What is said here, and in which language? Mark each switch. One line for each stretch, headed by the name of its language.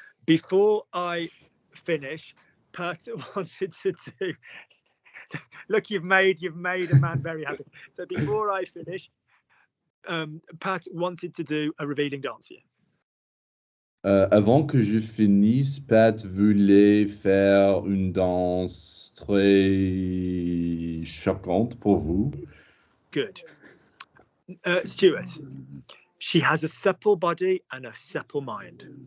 English: Before I finish, Pat wanted to do. Look, you've made a man very happy. So before I finish, Pat wanted to do a revealing dance for you.
French: Avant que je finisse, Pat voulait faire une danse très choquante pour vous.
English: Good. Stuart, she has a supple body and a supple mind.